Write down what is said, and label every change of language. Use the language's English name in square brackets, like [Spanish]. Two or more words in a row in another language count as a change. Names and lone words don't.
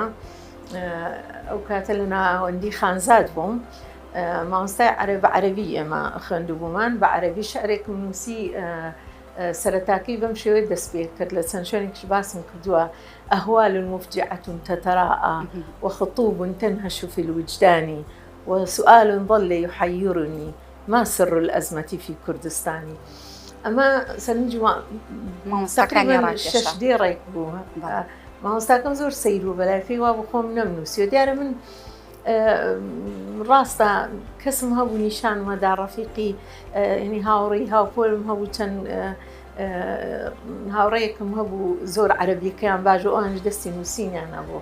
[Central Kurdish] ئەو کاتە لە ناوەندی خانزاد بووم. مامۆستای عەرەبی ئێمە خوێندبوومان بە عەرەبی شعرێکم نووسی سەرەتاکەی بەم شێوەیە دەست پێ کرد. لە چەند شوێنێکیش باسم کردووە [Arabic] ئەهوال مفجعة تتراءى وخطوب تنهش في الوجدان وسؤال ظل يحيرني ما سر الأزمة في كردستان. [Central Kurdish] ئەمە سەرنجی تقریبا 6 دێڕێک بوو. مامۆستاکەم زۆر سەیر و بەلایفی وا بۆ خۆم نەمنووسیوە. دیارە من ڕاستە کەسم هەبوو نیشانمەدا ڕەفیقی ینی هاوڕێی هاوپۆلم هەبوو، چەند هاوڕەیەکم هەبوو زۆر عەرەبیەکەیان باش و ئەوانش دەستی نووسینیان هەبوو.